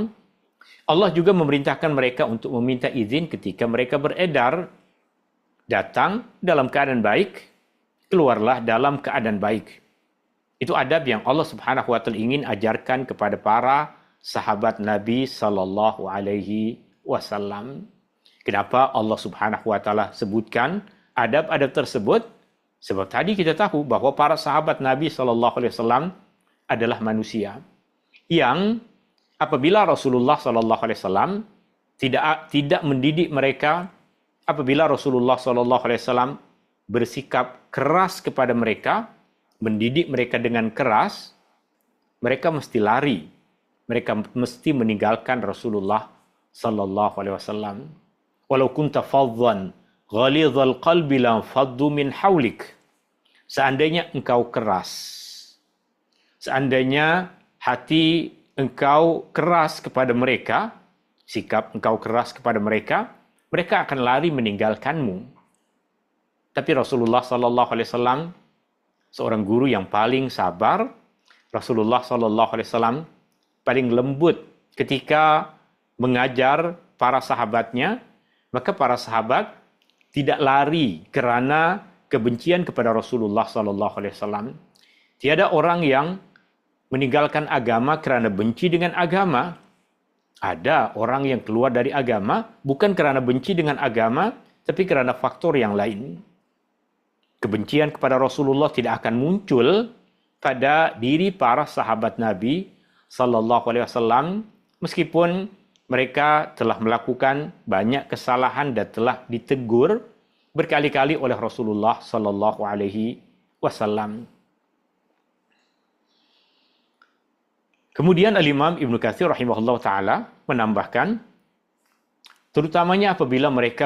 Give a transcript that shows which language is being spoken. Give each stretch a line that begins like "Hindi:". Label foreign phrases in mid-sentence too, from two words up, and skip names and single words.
Malay: Allah juga memerintahkan mereka untuk meminta izin ketika mereka beredar. Datang dalam keadaan baik, keluarlah dalam keadaan baik. Itu adab yang Allah
Arabic: سبحانه وتعالى
Malay: ingin ajarkan kepada para sahabat Nabi
Arabic: صلى الله عليه وسلم.
Malay: Kenapa Allah
Arabic: سبحانه وتعالى
Malay: sebutkan adab-adab tersebut? Sebab tadi kita tahu bahawa para sahabat Nabi
Arabic: صلى الله عليه وسلم
Malay: adalah manusia yang apabila Rasulullah
Arabic: صلى الله عليه وسلم
Malay: tidak mendidik mereka, apabila Rasulullah
Arabic: صلى الله عليه وسلم
Malay: bersikap keras kepada mereka, mendidik mereka dengan keras, mereka mesti lari. Mereka mesti meninggalkan Rasulullah
Arabic: صلى الله عليه وسلم. ولو كنت فظا غليظ القلب لانفضوا من حولك.
Malay: Seandainya engkau keras, seandainya hati engkau keras kepada mereka, sikap engkau keras kepada mereka, mereka akan lari meninggalkanmu. Tapi Rasulullah
Arabic: صلى الله عليه وسلم
Malay: seorang guru yang paling sabar. Rasulullah
Arabic: صلى الله عليه وسلم
Malay: paling lembut ketika mengajar para sahabatnya, maka para sahabat tidak lari kerana kebencian kepada Rasulullah
Arabic: صلى الله عليه وسلم.
Malay: Tiada orang yang meninggalkan agama kerana benci dengan agama. Ada orang yang keluar dari agama bukan kerana benci dengan agama, tapi kerana faktor yang lain. Kebencian kepada Rasulullah tidak akan muncul pada diri para sahabat Nabi
Arabic: صلى الله عليه وسلم
Malay: meskipun mereka telah melakukan banyak kesalahan dan telah ditegur berkali-kali oleh Rasulullah
Arabic: صلى الله عليه وسلم.
Malay: Kemudian Al-Imam Ibn Katsir
Arabic: رحمه الله تعالى
Malay: menambahkan, terutamanya apabila mereka